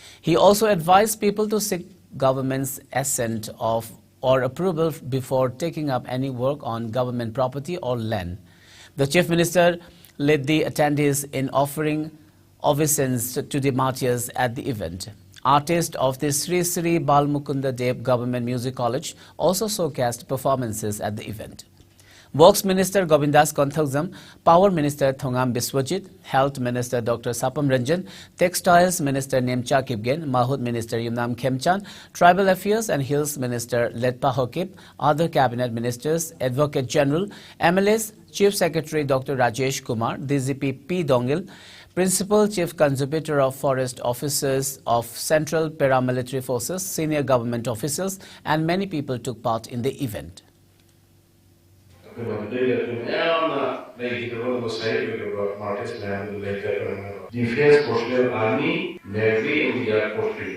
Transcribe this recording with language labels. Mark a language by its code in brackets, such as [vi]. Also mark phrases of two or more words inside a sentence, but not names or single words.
[en] He also advised people to seek government's assent of or approval before taking up any work on government property or land. The Chief Minister led the attendees in offering obeisance to the martyrs at the event. Artists of the Sri Sri Balmukunda Dev Government Music College also showcased performances at the event. Works Minister Govindas Konthaujam, Power Minister Thongam Biswajit, Health Minister Dr. Sapam Ranjan, Textiles Minister Nemcha Kipgen, Mahut Minister Yumnam Khemchan, Tribal Affairs and Hills Minister Letpa Hokip, other Cabinet Ministers, Advocate General, MLAs, Chief Secretary Dr. Rajesh Kumar, DGP P. Dongil, Principal Chief Conservator of Forest Officers of Central Paramilitary Forces, senior government officials, and many people took part in the event. Defense Personnel Army, Navy, and the Air Force.